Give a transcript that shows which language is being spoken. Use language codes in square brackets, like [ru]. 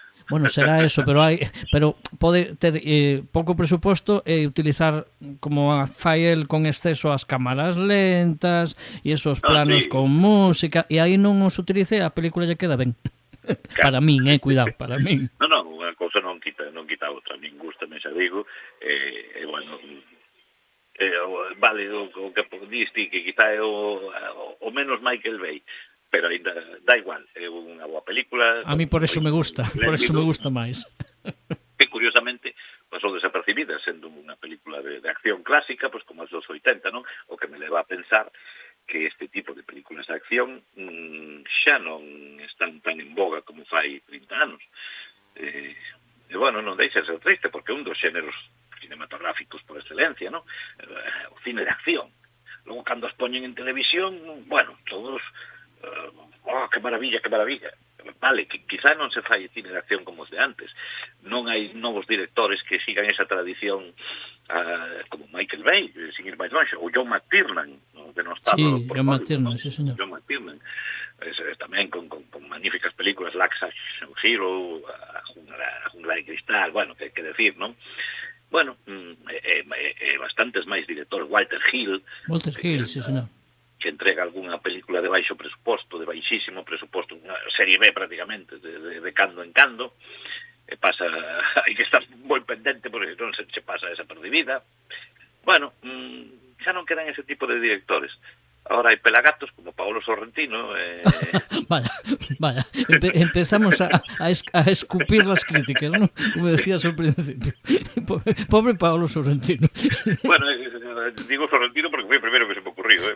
[gl] Bueno, será eso, pero pode ter pouco presuposto e utilizar como fai el con exceso as cámaras lentas e esos planos con música, e aí non os utilice, a película lle queda ben. Para min, cuidado, para min. Non, unha cousa non quita a outra, nin gusta, me xa digo, bueno, vale, o que diste, que quizá é o menos Michael Bay, pero ainda dá igual, é unha boa película. A mí por eso me gusta máis. Que curiosamente pasou desapercibida, sendo unha película de acción clásica, pues como as dos 80, non? O que me leva a pensar que este tipo de películas de acción xa non están tan en boga como fai 30 anos. E bueno, non deixa de ser triste, porque é un dos xéneros cinematográficos por excelencia, non? O cine de acción. Logo, cando as poñen en televisión, bueno, todos... que maravilla. vale, que quizá non se fai cine de acción como os de antes, non hai novos directores que sigan esa tradición como Michael Bay, sin ir máis longe, ou John McTiernan, no, denostado Sí, por John Hollywood, McTiernan, ¿no? sí, señor. John McTiernan, tamén con magníficas películas, Lax Action Hero, a Jungla de Cristal, bueno, que decir, non? Bueno, bastantes máis directores, Walter Hill, Sí, señor. que entrega algunha película de baixo presuposto, de baixísimo presuposto, unha serie B prácticamente, de cando en cando, e pasa, hai que estar moi pendente porque non se pasa esa perdida. Bueno, xa non quedan ese tipo de directores. Ahora hai pelagatos como Paolo Sorrentino. [es] Vaya. Empezamos a escupir las críticas, ¿no? Como decías al principio. [gl] Pobre Paolo Sorrentino. Bueno, digo Sorrentino porque foi o primeiro que se me ocurriu.